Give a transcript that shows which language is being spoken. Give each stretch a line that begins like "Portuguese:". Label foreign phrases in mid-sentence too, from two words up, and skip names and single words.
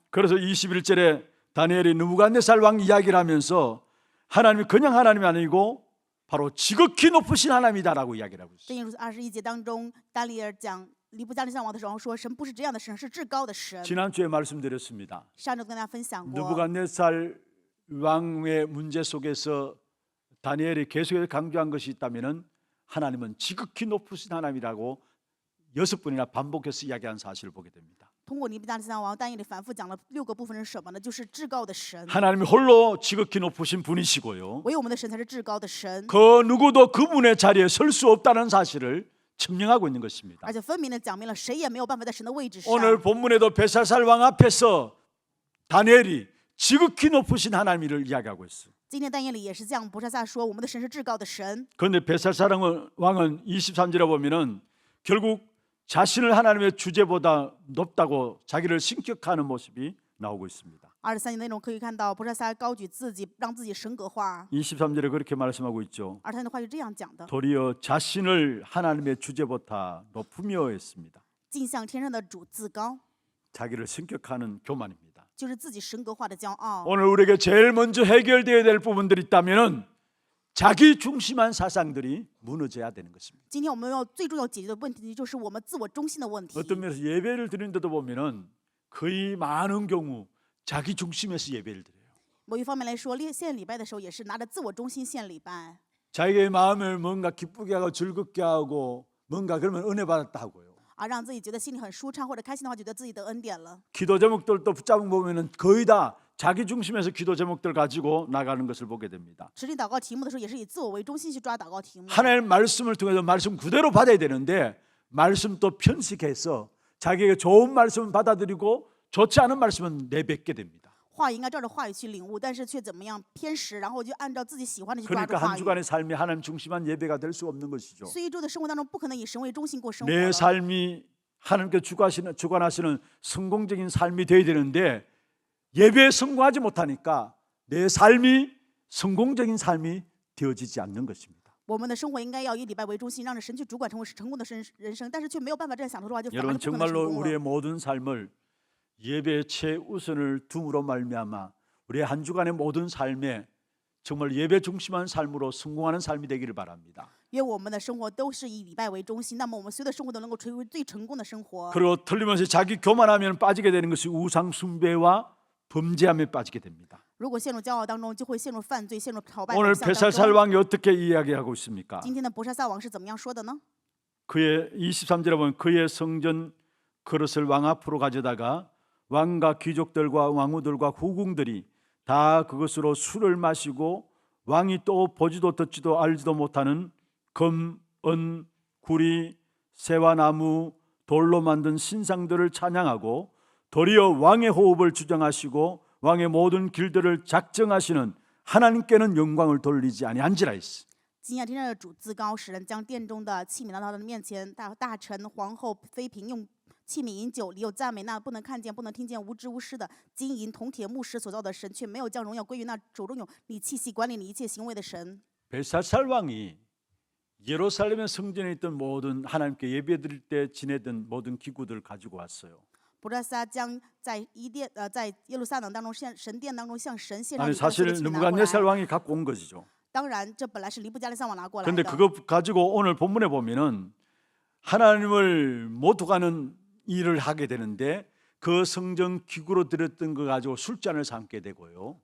Korean: 그래서 21절에 다니엘이 느부갓네살 왕 이야기를 하면서 하나님이 그냥 하나님이 아니고 바로 지극히 높으신 하나님이다라고 이야기를 하고 있어요.
Chinese: 箴言书21节当中，但利尔讲尼布加尼撒王的时候说，神不是这样的神，是至高的神。
Korean: 지난주에 말씀드렸습니다.
Chinese: 上周跟大家分享过，
Korean: 느부갓네살 왕의 문제 속에서 다니엘이 계속해서 강조한 것이 있다면은 하나님은 지극히 높으신 하나님이라고 6번이나 반복해서 이야기한 사실을 보게 됩니다.
Chinese: 通过尼布加尼撒王但以理反复讲了6个部分是什么呢？就是至高的神，
Korean: 하나님이 홀로 지극히 높으신 분이시고요.
Chinese: 唯有我们的神才是至高的神，
Korean: 그 누구도 그분의 자리에 설 수 없다는 사실을 증명하고 있는 것입니다.
Chinese: 而且分明的讲明了谁也没有办法在神的位置上。
Korean: 오늘 본문에도 벨사살 왕 앞에서 다니엘이 지극히 높으신 하나님을 이야기하고 있어요.
Chinese: 今天但以理也是这样，伯沙撒说我们的神是至高的神。
Korean: 그런데 벨사살 왕은 23절에 보면은 결국 자신을 하나님의 주제보다 높다고 자기를 신격화하는 모습이 나오고 있습니다.
Chinese: 23 节内容可以看到，伯沙撒高举自己，让自己神格化。
Korean: 23절에 그렇게 말씀하고 있죠.
Chinese: 23节的话是这样讲的：
Korean: 도리어 자신을 하나님의 주제보다 높으며 했습니다.
Chinese: 尽向天上的主自高，
Korean: 자기를 신격화하는 교만입니다.
Chinese: 就是自己神格化的骄傲。
Korean: 오늘 우리에게 제일 먼저 해결되어야 될 부분들이 있다면은 자기 중심한 사상들이 무너져야 되는 것입니다.
Chinese: 今天我们要最重要解决的问题就是我们自我中心的问题。
Korean: 어떤 면에서 예배를 드리는데도 보면은 거의 많은 경우 자기 중심에서 예배를 드려요.
Chinese: 某一方面来说，献礼拜的时候也是拿着自我中心献礼拜。
Korean: 자기의 마음을 뭔가 기쁘게 하고 즐겁게 하고 뭔가 그러면 은혜 받았다 하고요.
Chinese: 让自己觉得心里很舒畅或者开心的话，觉得自己得恩典了。
Korean: 기도 제목들도 붙잡은 보면은 거의 다 자기 중심에서 기도 제목들 가지고 나가는 것을 보게 됩니다.
Chinese: 指定祷告题目的时候，也是以自我为中心去抓祷告题目。
Korean: 하나님의 말씀을 통해서 말씀 그대로 받아야 되는데 말씀 또 편식해서 자기에게 좋은 말씀은 받아들이고 좋지 않은 말씀은 내뱉게 됩니다.
Chinese: 话应该照着话语去领悟，但是却怎么样偏食，然后就按照自己喜欢的去抓住
Korean: 그러니까
Chinese: 话
Korean: 한
Chinese: 语。
Korean: 주간의 삶이 하나님 중심한 예배가 될 수 없는 것이죠.
Chinese: 所以一周的生活当中，不可能以神为中心过生活
Korean: 내
Chinese: 了。
Korean: 삶이 하나님께 주관하시는 성공적인 삶이 되어야 되는데 예배에 성공하지 못하니까 내 삶이 성공적인 삶이 되어지지 않는 것입니다.
Chinese: 我们的生活应该要以礼拜为中心，让着神去主管，成为成功的人生。但是却没有办法这样享受的话，就反而
Korean: 여러분
Chinese: 是不可能
Korean: 정말로
Chinese: 成功
Korean: 우리의
Chinese: 了。
Korean: 모든 삶을 예배의 최우선을 둠으로 말미암아 우리의 한 주간의 모든 삶에 정말 예배 중심한 삶으로 성공하는 삶이 되기를 바랍니다.
Chinese: 因为我们的生活都是以礼拜为中心，那么我们所有的生活都能够成为最成功的生活。
Korean: 그리고 틀림없이 자기 교만하면 빠지게 되는 것이 우상 숭배와 범죄함에 빠지게 됩니다.
Chinese: 如果陷入骄傲当中，就会陷入犯罪，陷入朝拜偶
Korean: 오늘
Chinese: 像当
Korean: 베살살
Chinese: 中。
Korean: 왕이 어떻게 이야기하고 있습니까?
Chinese: 今天的伯沙撒王是怎么样说的呢？
Korean: 그의 23절에 보면 그의 성전 그릇을 왕 앞으로 가져다가 왕과 귀족들과 왕후들과 후궁들이 다 그것으로 술을 마시고 왕이 또 보지도 듣지도 알지도 못하는 금, 은, 구리, 새와 나무, 돌로 만든 신상들을 찬양하고 도리어 왕의 호흡을 주장하시고 왕의 모든 길들을 작정하시는 하나님께는 영광을 돌리지 아니한지라 했어.
Chinese: 今夜天上的主自高，使人将殿中的器皿拿到他的面前，大臣、皇后、妃嫔用器皿饮酒，里有赞美那不能看见、不能听见、无知无失的金银铜铁木石所造的神，却没有将荣耀归于那手中有你气息管理你一切行为的神。
Korean: 벨사살 왕이 예루살렘의 성전에 있던 모든 하나님께 예배드릴 때 지내던 모든 기구들을 가지고 왔어요.
Chinese: 伯沙撒将在在耶路撒冷当中神殿当中向神献上
Korean: 아니
Chinese: 礼拜的所有
Korean: 사실
Chinese: 器皿拿过
Korean: 느부갓네살
Chinese: 来。
Korean: 왕이 갖고 온 것이죠.
Chinese: 当然，这本来是尼布加利撒王拿过来
Korean: 그런데
Chinese: 的。
Korean: 그거 가지고 오늘 본문에 보면은 하나님을 모독하는 일을 하게 되는데 그 성전 기구로 드렸던 거 가지고 술잔을 삼게 되고요.